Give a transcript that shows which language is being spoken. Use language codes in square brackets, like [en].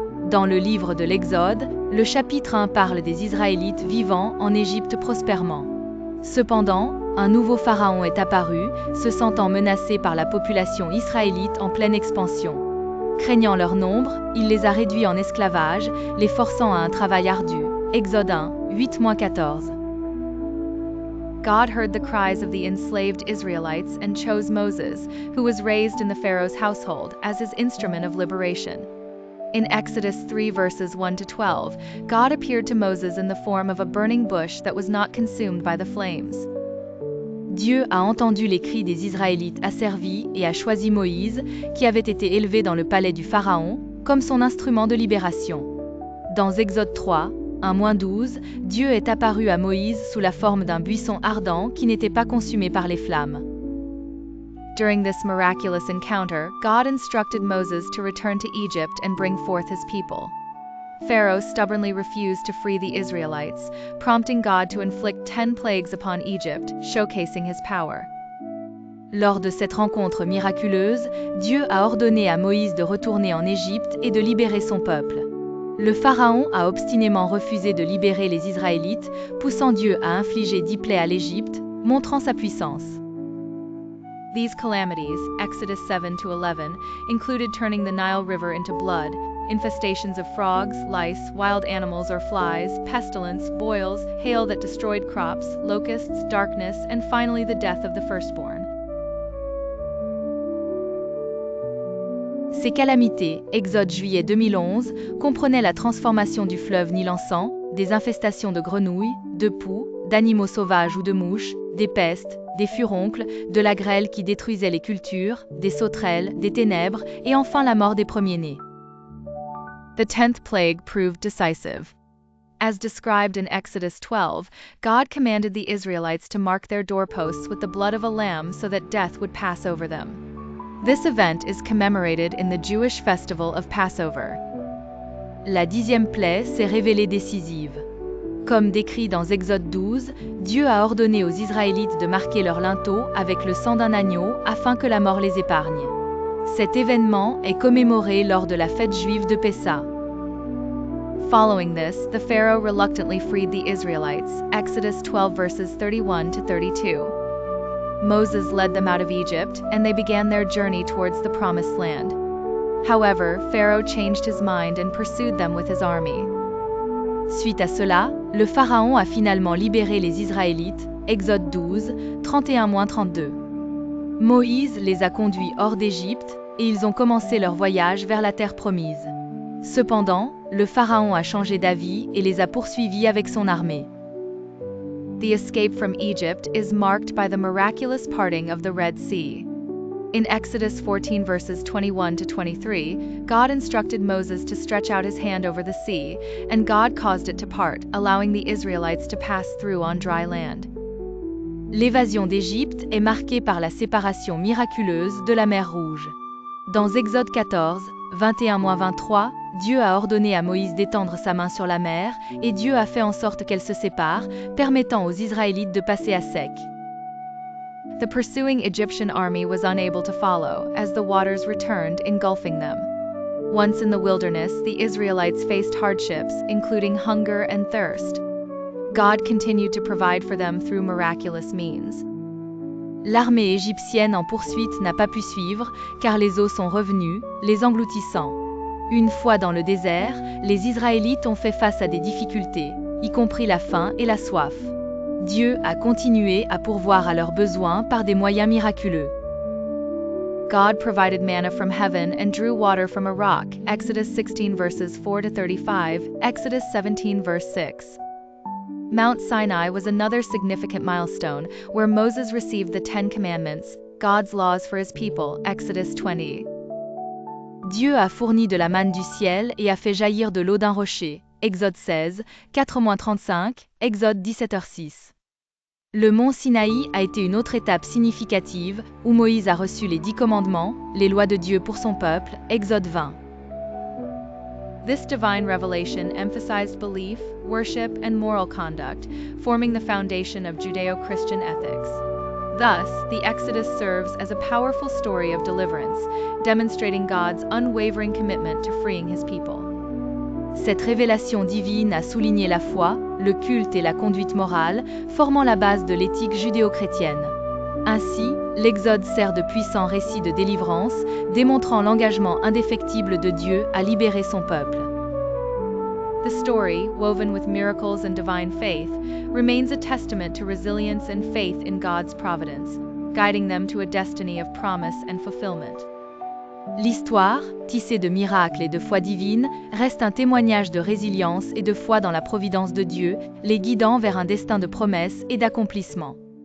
[fr] Dans le livre de l'Exode, le chapitre 1 parle des Israélites vivant en Égypte prospèrement. Cependant, un nouveau pharaon est apparu, se sentant menacé par la population israélite en pleine expansion. Craignant leur nombre, il les a réduits en esclavage, les forçant à un travail ardu. Exode 1, 8-14. [en] God heard the cries of the enslaved Israelites and chose Moses, who was raised in the Pharaoh's household, as his instrument of liberation. In Exodus 3 verses 1-12, God appeared to Moses in the form of a burning bush that was not consumed by the flames. [fr] Dieu a entendu les cris des Israélites asservis et a choisi Moïse, qui avait été élevé dans le palais du Pharaon, comme son instrument de libération. Dans Exode 3, 1-12, Dieu est apparu à Moïse sous la forme d'un buisson ardent qui n'était pas consumé par les flammes. [en] During this miraculous encounter, God instructed Moses to return to Egypt and bring forth his people. Pharaoh stubbornly refused to free the Israelites, prompting God to inflict 10 plagues upon Egypt, showcasing his power. [fr] Lors de cette rencontre miraculeuse, Dieu a ordonné à Moïse de retourner en Égypte et de libérer son peuple. Le Pharaon a obstinément refusé de libérer les Israélites, poussant Dieu à infliger 10 plaies à l'Égypte, montrant sa puissance. [en] These calamities, Exodus 7-11, included turning the Nile River into blood, infestations of frogs, lice, wild animals or flies, pestilence, boils, hail that destroyed crops, locusts, darkness, and finally the death of the firstborn. [fr] Ces calamités, Exode juillet 2011, comprenaient la transformation du fleuve Nil en sang, des infestations de grenouilles, de poux, d'animaux sauvages ou de mouches, des pestes, des furoncles, de la grêle qui détruisait les cultures, des sauterelles, des ténèbres et enfin la mort des premiers-nés. [en] The 10th plague proved decisive. As described in Exodus 12, God commanded the Israelites to mark their doorposts with the blood of a lamb so that death would pass over them. This event is commemorated in the Jewish festival of Passover. [fr] La 10e plaie s'est révélée décisive. Comme décrit dans Exode 12, Dieu a ordonné aux Israélites de marquer leurs linteaux avec le sang d'un agneau afin que la mort les épargne. Cet événement est commémoré lors de la fête juive de Pessah. [en] Following this, the Pharaoh reluctantly freed the Israelites, Exodus 12 verses 31-32. Moses led them out of Egypt, and they began their journey towards the Promised Land. However, Pharaoh changed his mind and pursued them with his army. [fr] Suite à cela, le Pharaon a finalement libéré les Israélites, Exode 12, 31-32. Moïse les a conduits hors d'Égypte, et ils ont commencé leur voyage vers la terre promise. Cependant, le Pharaon a changé d'avis et les a poursuivis avec son armée. [en] The escape from Egypt is marked by the miraculous parting of the Red Sea. In Exodus 14 verses 21-23, God instructed Moses to stretch out his hand over the sea, and God caused it to part, allowing the Israelites to pass through on dry land. [fr] L'évasion d'Égypte est marquée par la séparation miraculeuse de la mer Rouge. Dans Exode 14, 21-23, Dieu a ordonné à Moïse d'étendre sa main sur la mer, et Dieu a fait en sorte qu'elle se sépare, permettant aux Israélites de passer à sec. [en] The pursuing Egyptian army was unable to follow, as the waters returned, engulfing them. Once in the wilderness, the Israelites faced hardships, including hunger and thirst. God continued to provide for them through miraculous means. [fr] L'armée égyptienne en poursuite n'a pas pu suivre, car les eaux sont revenues, les engloutissant. Une fois dans le désert, les Israélites ont fait face à des difficultés, y compris la faim et la soif. Dieu a continué à pourvoir à leurs besoins par des moyens miraculeux. [en] God provided manna from heaven and drew water from a rock, Exodus 16 verses 4-35, Exodus 17 verse 6. Mount Sinai was another significant milestone, where Moses received the 10 Commandments, God's laws for his people, Exodus 20. [fr] Dieu a fourni de la manne du ciel et a fait jaillir de l'eau d'un rocher, Exode 16, 4-35, Exode 17h6. Le mont Sinaï a été une autre étape significative où Moïse a reçu les 10 commandements, les lois de Dieu pour son peuple, Exode 20. [en] This divine revelation emphasized belief, worship, and moral conduct, forming the foundation of Judeo-Christian ethics. Thus, the Exodus serves as a powerful story of deliverance, demonstrating God's unwavering commitment to freeing his people. [fr] Cette révélation divine a souligné la foi, le culte et la conduite morale, formant la base de l'éthique judéo-chrétienne. Ainsi, l'Exode sert de puissant récit de délivrance, démontrant l'engagement indéfectible de Dieu à libérer son peuple. [en] The story, woven with miracles and divine faith, remains a testament to resilience and faith in God's providence, guiding them to a destiny of promise and fulfillment. [fr] L'histoire, tissée de miracles et de foi divine, reste un témoignage de résilience et de foi dans la providence de Dieu, les guidant vers un destin de promesse et d'accomplissement.